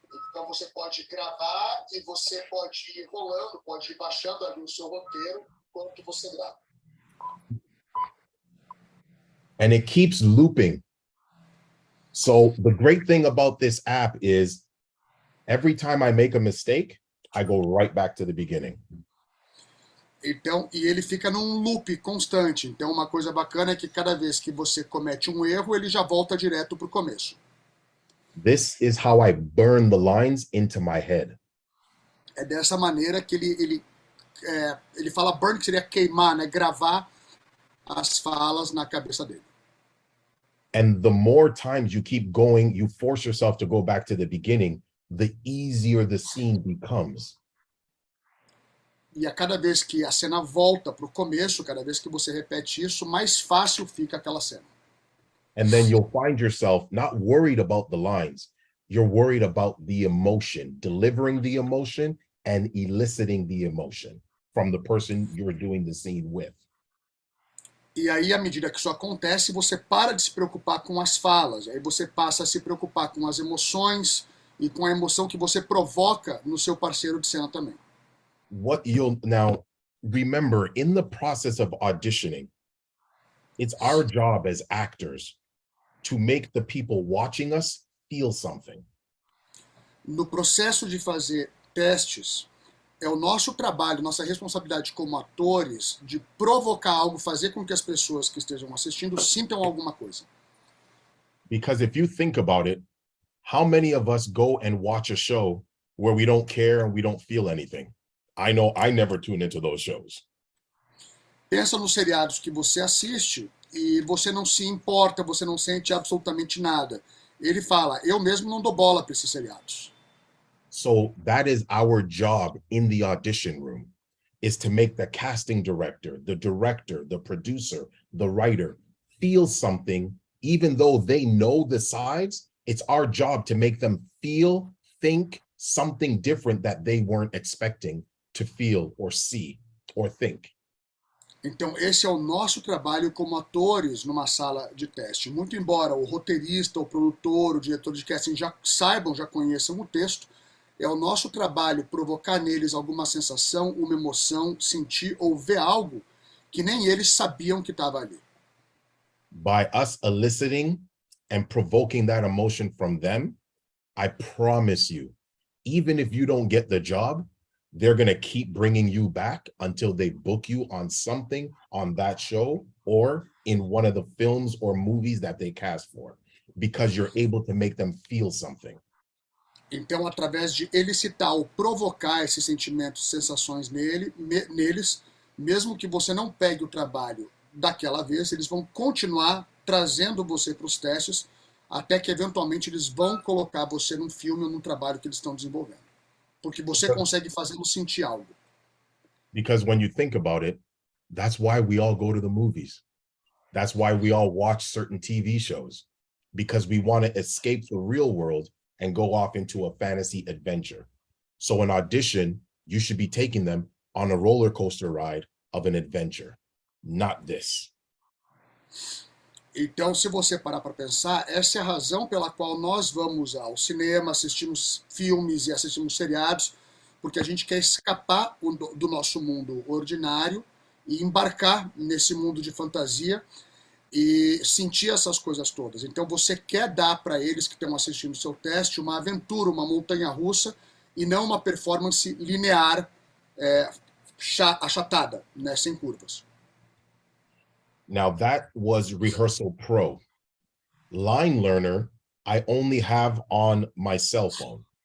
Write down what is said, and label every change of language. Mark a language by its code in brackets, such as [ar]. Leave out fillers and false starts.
[pt] Então você pode gravar e você pode ir rolando, pode ir baixando ali o seu roteiro enquanto você grava. [en] And it keeps looping. So the great thing about this app is every time I make a mistake, I go right back to the beginning. [pt] Então, e ele fica num loop constante. Então, uma coisa bacana é que cada vez que você comete um erro, ele já volta direto para o começo. [en] This is how I burn the lines into my head. [pt] É dessa maneira que ele fala burn, que seria queimar, né? Gravar as falas na cabeça dele. [en] And the more times you keep going, you force yourself to go back to the beginning, the easier the scene becomes. [pt] E a cada vez que a cena volta para o começo, cada vez que você repete isso, mais fácil fica aquela cena. [en] And then you'll find yourself not worried about the lines. You're worried about the emotion, delivering the emotion and eliciting the emotion from the person you're doing the scene with. [pt] E aí, à medida que isso acontece, você para de se preocupar com as falas. Aí você passa a se preocupar com as emoções e com a emoção que você provoca no seu parceiro de cena também. [en] What you'll now remember in the process of auditioning, it's our job as actors to make the people watching us feel something. [pt] No processo de fazer testes, é o nosso trabalho, nossa responsabilidade como atores de provocar algo, fazer com que as pessoas que estejam assistindo sintam alguma coisa. [en] Because if you think about it, how many of us go and watch a show where we don't care and we don't feel anything? I know I never tune into those shows. [pt] Pensa nos seriados que você assiste e você não se importa, você não sente absolutamente nada. Ele fala, eu mesmo não dou bola para esses seriados. [en] So that is our job in the audition room, is to make the casting director, the producer, the writer feel something, even though they know the sides. It's our job to make them feel, think something different that they weren't expecting to feel or see or think. [pt] Então, esse é o nosso trabalho como atores numa sala de teste. Muito embora o roteirista, o produtor, o diretor de casting já saibam, já conheçam o texto, é o nosso trabalho provocar neles alguma sensação, uma emoção, sentir ou ver algo que nem eles sabiam que estava ali. [en] By us eliciting and provoking that emotion from them, I promise you, even if you don't get the job, they're going to keep bringing you back until they book you on something on that show or in one of the films or movies that they cast for, because you're able to make them feel something. [pt] Então, através de elicitar ou provocar esses sentimentos, sensações neles, mesmo que você não pegue o trabalho daquela vez, eles vão continuar trazendo você para os testes, até que eventualmente eles vão colocar você num filme ou num trabalho que eles estão desenvolvendo. Porque você consegue fazê-los sentir algo. [en] Because when you think about it, that's why we all go to the movies. That's why we all watch certain TV shows, because we want to escape the real world and go off into a fantasy adventure. So an audition, you should be taking them on a roller coaster ride of an adventure, not this. [pt] Então, se você parar para pensar, essa é a razão pela qual nós vamos ao cinema, assistimos filmes e assistimos seriados, porque a gente quer escapar do nosso mundo ordinário e embarcar nesse mundo de fantasia e sentir essas coisas todas. Então, você quer dar para eles que estão assistindo o seu teste uma aventura, uma montanha-russa, e não uma performance linear, achatada, né, sem curvas. [en] Now that was Rehearsal Pro. Line Learner, I only have on my cell phone.